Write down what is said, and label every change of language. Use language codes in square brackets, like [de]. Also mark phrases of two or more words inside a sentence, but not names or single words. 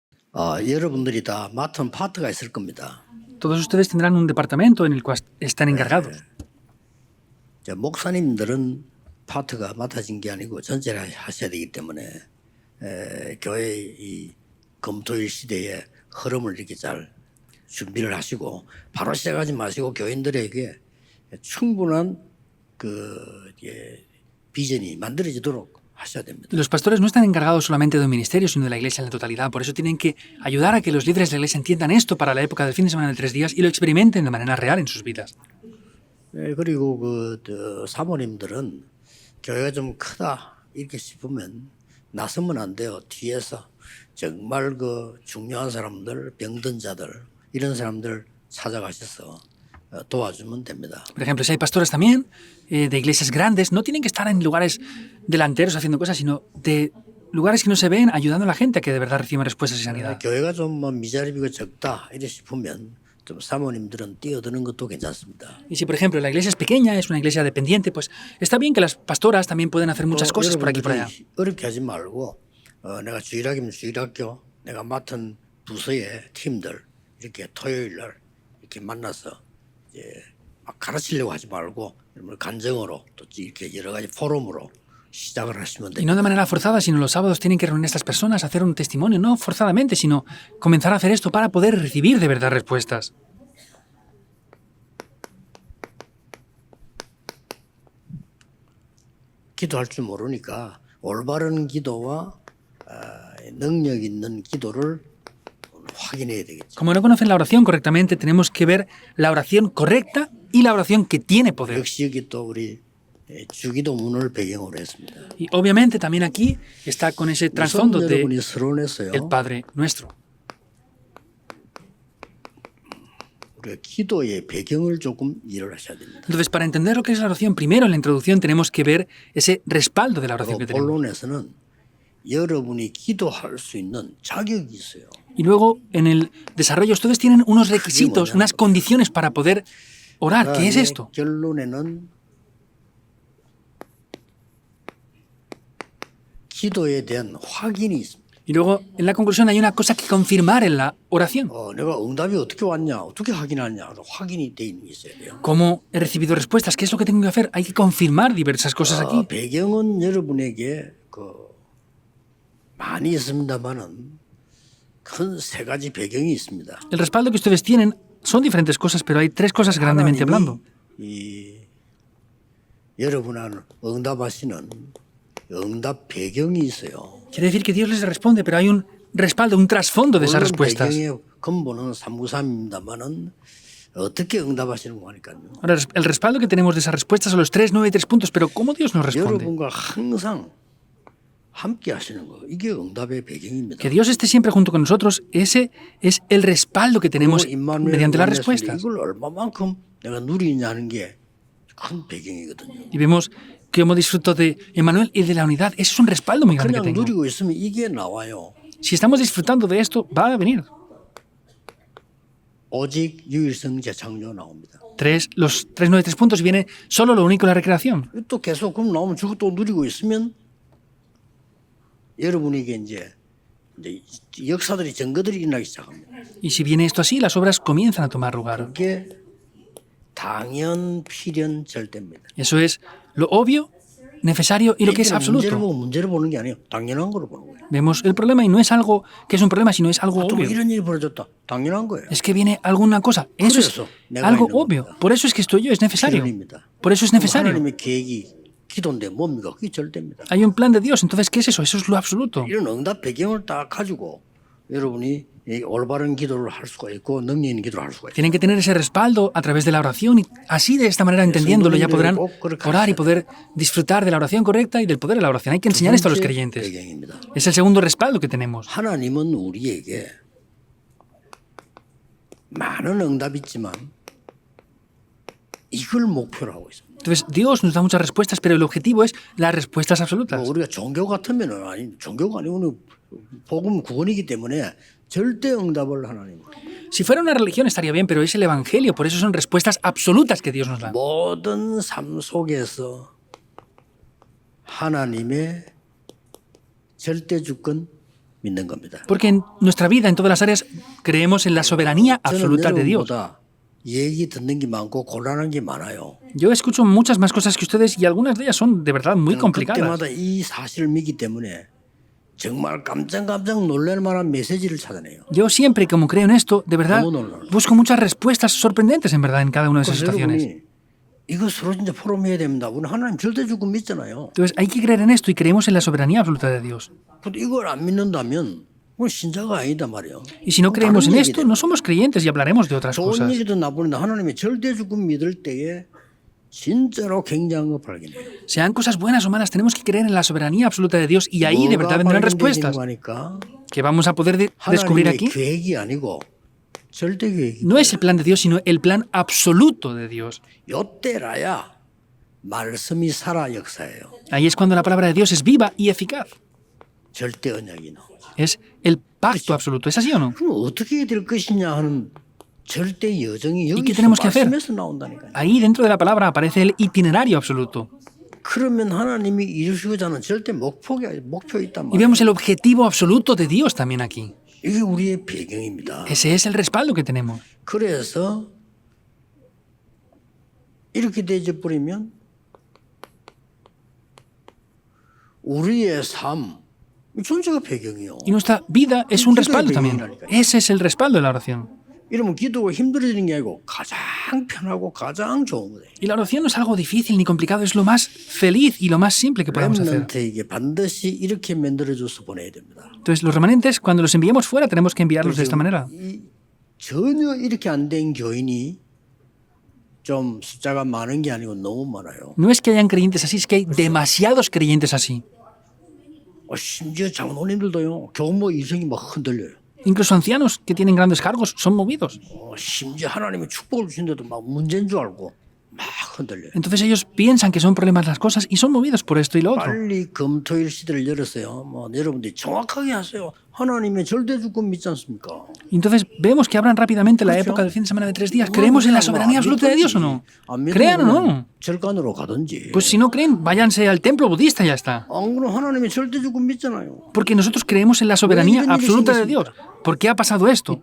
[ko] 여러분들이 다 맡은 파트가 있을 겁니다. [es] Todos ustedes tendrán un departamento en el cual están encargados. [ko] 목사님들은 파트가 맡아진 게 아니고 전체를 하셔야 되기 때문에 교회의 이 검토일 시대의 흐름을 이렇게 잘 준비를 하시고 바로 시작하지 마시고 교인들에게 충분한 비전이 만들어지도록 하셔야 됩니다. [es] Los pastores no están encargados solamente de un ministerio, sino de la iglesia en la totalidad. Por eso tienen que ayudar a que los líderes de la iglesia entiendan esto para la época del fin de semana de 3 días y lo experimenten de manera real en sus vidas. [ko] 그리고 사모님들은 교회가 좀 크다 이렇게 싶으면 나서면 안 돼요. 뒤에서 정말 중요한 사람들, 병든 자들 이런 사람들 찾아가셔서 도와주면 됩니다. [es] Por ejemplo, si hay pastores también de iglesias grandes, no tienen que estar en lugares delanteros haciendo cosas, sino de lugares que no se ven, ayudando a la gente a que de verdad reciban respuestas y sanidad. [ko] 교회가 좀 미자립이고 적다 이래 싶으면 좀 사모님들은 뛰어드는 것도 괜찮습니다. [es] Y si, por ejemplo, la iglesia es pequeña, es una iglesia dependiente, pues está bien que las pastoras también pueden hacer muchas cosas por aquí y por allá. [ko] 어렵게 하지 말고 내가 주일학이면 주일학교, 내가 맡은 부서의 팀들 이렇게 토요일 날 이렇게 만나서 막 가르치려고 하지 말고 간증으로 또 이렇게 여러 가지 포럼으로 시작을 하시면 [es] Y no de manera forzada, sino los sábados tienen que reunir a estas personas, hacer un testimonio, no forzadamente, sino comenzar a hacer esto para poder recibir de verdad respuestas. [ko] 기도할 줄 모르니까 올바른 기도와 능력 있는 기도를 확인해야 되겠죠. [es] Como no conocen la oración correctamente, tenemos que ver la oración correcta y la oración que tiene poder. [ko] 역시 여기 또 우리 주기도문을 배경으로 했습니다. [es] Y obviamente también aquí está con ese trasfondo de [ko] 여러분이 서론했어요. [es] el Padre Nuestro. [ko] 우리가 기도의 배경을 조금 이해를 하셔야 됩니다. [es] Entonces, para entender lo que es la oración, primero en la introducción tenemos que ver ese respaldo de la oración que tenemos. [ko] 본론에서는 여러분이 기도할 수 있는 자격이 있어요. [es] Y luego, en el desarrollo, ustedes tienen unos requisitos, unas condiciones para poder orar. ¿Qué es esto? [ko] 결론에는 기도에 대한 확인이 있습니다. [es] Y luego, en la conclusión, hay una cosa que confirmar en la oración. [ko] 내가 응답이 어떻게 왔냐, 어떻게 확인하냐, 확인이 돼 있는 게 있어야 돼요. [es] ¿Cómo he recibido respuestas? ¿Qué es lo que tengo que hacer? Hay que confirmar diversas cosas aquí. [ko] 배경은 여러분에게 많이 있습니다만은 큰 세 가지 배경이 있습니다. [es] El respaldo que ustedes tienen son diferentes cosas, pero hay 3 cosas grandemente hablando. [ko] 여러분은 응답하시는 응답 배경이 있어요. [es] Quiere decir que Dios les responde, pero hay un respaldo, un trasfondo de esas respuestas. [ko] 배경의 근본은 393입니다만은 어떻게 응답하시는 거니까요. [es] Ahora, el respaldo que tenemos de esas respuestas son los 3, 9 y 3 puntos, pero ¿cómo Dios nos responde? [ko] 여러분과 항상 함께 하시는 거. 이게 응답의 배경입니다. [es] Que Dios esté siempre junto con nosotros, ese es el respaldo que tenemos mediante las respuestas. [ko] 이걸 얼마만큼 내가 누리냐는 게 큰 배경이거든요. [es] Y vemos cómo disfruto de Emmanuel y de la unidad. Ese es un respaldo muy grande que [ko] 그냥 [es] tengo. [ko] 누리고 있으면 이게 나와요. [es] Si estamos disfrutando de esto, va a venir. [ko] 오직 유일성 재창조 나옵니다. [es] Los 3, 9, 3 puntos viene solo lo único, la recreación. [ko] 또 계속 그럼 나오면 저거 또 누리고 있으면 여러분에게 이제 역사들이 증거들이 일어나기 시작합니다. [es] Y si viene esto así, las obras comienzan a tomar lugar. [ko] 그게 당연, 필연, 절대입니다. [es] Eso es lo obvio, necesario y lo que es absoluto. [ko] 문제를 보는 게 아니에요. 당연한 거로 보는 거예요. [es] Vemos el problema y no es algo que es un problema, sino es algo [ko] 또 [es] obvio. [ko] 이런 일이 벌어졌다. 당연한 거예요. [es] Es que viene alguna cosa. Eso es algo obvio. Por eso es que estoy yo, es necesario. Por eso es necesario. [ko] 하나님의 계획이 기도인데 뭡니까? 그게 절대입니다. [es] Hay un plan de Dios, entonces ¿qué es eso? Eso es lo absoluto. [ko] 이런 응답 배경을 딱 가지고 여러분이 올바른 기도를 할 수가 있고 능력 있는 기도를 할 수가 있어요. [es] Tienen que tener ese respaldo a través de la oración y así de esta manera entendiéndolo ya podrán orar y poder disfrutar de la oración correcta y del poder de la oración. Hay que enseñar esto a los creyentes. [ko] 배경입니다. [es] Es el segundo respaldo que tenemos. [ko] 하나님은 우리에게 많은 응답이 있지만 이걸 목표로 하고 있습니다. [es] Entonces, Dios nos da muchas respuestas, pero el objetivo es las respuestas absolutas. [ko] 우리가 종교 같으면은 아니 종교가 아니고는 복음 구원이기 때문에 절대 응답을 하나님. [es] Si fuera una religión estaría bien, pero es el evangelio, por eso son respuestas absolutas que Dios nos da. [ko] 모든 삶 속에서 하나님의 절대 주권, 믿는 겁니다. [es] Porque en nuestra vida, en todas las áreas, creemos en la soberanía [ko] 저는 [es] absoluta de Dios. [ko] 여러분보다 얘기 듣는 게 많고 곤란한 게 많아요. [es] Yo escucho muchas más cosas que ustedes y algunas de ellas son de verdad muy [ko] 저는 [es] complicadas. [ko] 그때마다 이 사실을 믿기 때문에 정말 깜짝 놀랄 만한 메시지를 찾아내요. [es] Yo siempre, como creo en esto, de verdad, busco muchas respuestas sorprendentes en verdad en cada una de esas [ko] 그래서 [es] situaciones. [ko] 여러분이 이것으로 진짜 포럼해야 됩니다. 우리는 하나님 절대주권 믿잖아요. [es] Entonces hay que creer en esto y creemos en la soberanía absoluta de Dios. [ko] 근데 이걸 안 믿는다면 그건 신자가 아니다 말이에요. [es] Y si no creemos en esto, no somos creyentes y hablaremos de otras [ko] 좋은 [es] cosas. [ko] 얘기도 나쁘는데 하나님의 절대주권 믿을 때에 진짜로 굉장한 거 발견해요. [es] Sean cosas buenas o malas, tenemos que creer en la soberanía absoluta de Dios y ahí de verdad vendrán respuestas [ko] 하니까 [es] que vamos a poder descubrir [ko] 하나님의 [es] aquí. [ko] 계획이 아니고 절대 계획이. [es] No es el plan de Dios, sino el plan absoluto de Dios. [ko] 요때라야 말씀이 살아 역사예요. [es] Ahí es cuando la palabra de Dios es viva y eficaz. [ko] 절대 언약이 나오죠. [es] Es el pacto absoluto. ¿Es así o no? [ko] 그럼 어떻게 될 것이냐 하는 절대 여정이 [es] qué [ko] 여기서 [es] tenemos que hacer? [ko] 말씀에서 나온다니까요. [es] Ahí dentro de la palabra aparece el itinerario absoluto. [ko] 그러면 하나님이 이루시고자 하는 절대 목표 있단 [es] Y [ko] 말이에요. [es] vemos el objetivo absoluto de Dios también aquí. [ko] 이게 우리의 배경입니다. [es] Ese es el respaldo que tenemos. [ko] 그래서 이렇게 되어 버리면 우리의 삶 전체가 배경이요. [es] Y nuestra vida es un respaldo también. Ese es el respaldo de la oración. [ko] 이러면 기도가 힘들어지는 게 아니고 가장 편하고 가장 좋은 거예요. [es] Y la oración no es algo difícil ni complicado, es lo más feliz y lo más simple que podemos hacer. [ko] 렘넌트에게 반드시 이렇게 만들어줘서 보내야 됩니다. [es] Entonces, los remanentes, cuando los enviemos fuera, tenemos que enviarlos de esta manera. [ko] 전혀 이렇게 안 된 교인이 좀 숫자가 많은 게 아니고 너무 많아요. [es] No es que hayan creyentes así, es que hay demasiados creyentes así. [ko] 심지어 장로님들도요. 교모 이성이 막 흔들려요. [es] Incluso ancianos que tienen grandes cargos son movidos. [ko] 심지어 하나님이 축복을 주신데도 막 문제인 줄 알고 막 흔들려요. [es] Entonces ellos piensan que son problemas las cosas y son movidos por esto y lo otro. [ko] 빨리 금토일 시대를 열었어요. 여러분들이 정확하게 하세요. 하나님의 절대주권 믿지 않습니까? [es] Y entonces vemos que abran rápidamente la época del fin de semana de 3 días. ¿Creemos en la soberanía absoluta de Dios o no? ¿Crean o no? [ko] 절간으로 가든지. [es] Pues si no creen, váyanse al templo budista y ya está. [ko] 안 그러면 하나님의 절대주권 믿잖아요. [es] Porque nosotros creemos en la soberanía absoluta de Dios. ¿Por qué ha pasado esto?